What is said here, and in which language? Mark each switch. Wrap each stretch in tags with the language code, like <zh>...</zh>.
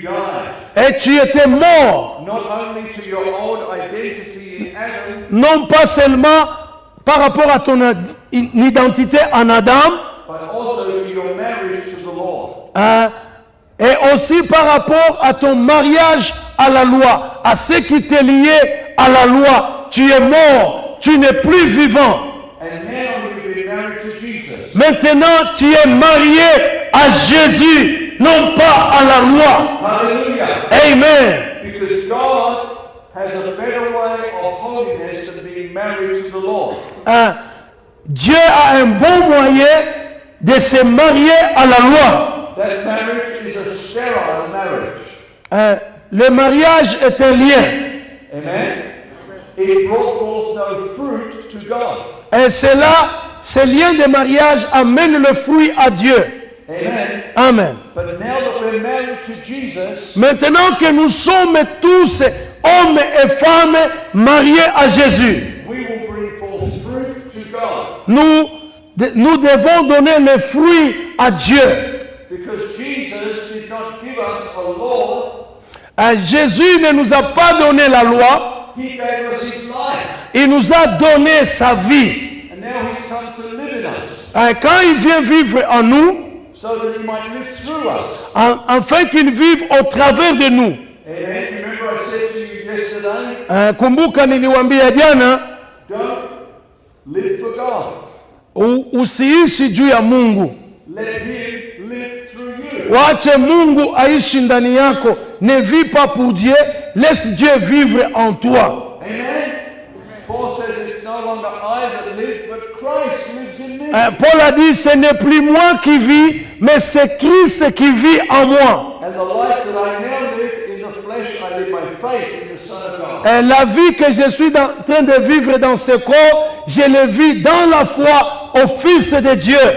<en>you died.</en> <fr>et tu étais mort.</fr> <en>Not only to your old identity in Adam,</en> <fr>Non pas seulement par rapport à ton identité en Adam,</fr> <en>but also to your marriage to the law.</en> <fr>et aussi par rapport à ton mariage à la loi, à ce qui t'est lié à la loi. Tu es mort, tu n'es plus vivant.</fr> <en>And now you've been married to Jesus.</en> <fr>Maintenant, tu es marié à Jésus, non pas à la loi. Hallelujah. Amen.</fr> <en>Because God has a better way of holiness than being married to the law.</en> <fr>Dieu a un bon moyen de se marier à la loi.</fr> <en>That marriage is a sterile marriage.</en> <fr>Le mariage est un lien. Amen.</fr> <en>It brought forth no fruit to God.</en> <fr>Et cela, ce lien de mariage amène le fruit à Dieu. Amen. Amen.</fr> <en>But now that we're married to Jesus,</en> <fr>Maintenant que nous sommes tous hommes et femmes mariés à Jésus,</fr> <en>we will bring forth fruit to God.</en> <fr>nous devons donner les fruits à Dieu.</fr> <en>Because Jesus did not give us a law,</en> <fr>Jésus ne nous a pas donné la loi,</fr> <en>he gave us his life.</en> <fr>il nous a donné sa vie.</fr> <en>And now he's come to live in us,</en> <fr>Quand il vient vivre en nous,</fr> <en>so that he might live through us.</en> <fr>afin qu'il vive au travers de nous. Amen.</fr> <en>Remember I said to you yesterday,</en> <sw>Kumbuka niliwaambia jana,</sw> <en>don't live for God.</en> <sw>usiishi juu ya Mungu.</sw> <en>Let him live through you.</en> <sw>Wache Mungu aishi ndani yako.</sw> <fr>Ne vis pas pour Dieu, laisse Dieu vivre en toi. Amen.</fr> <en>Paul says it's no longer I that lives, but Christ lives in me.</en> <fr>Paul a dit, ce n'est plus moi qui vis, mais c'est Christ qui vit en moi.</fr> <en>And the life that I now live in the flesh, I live by faith in the Son of God.</en> <fr>La vie que je suis en train de vivre dans ce corps, je le vis dans la foi au Fils de Dieu.</fr>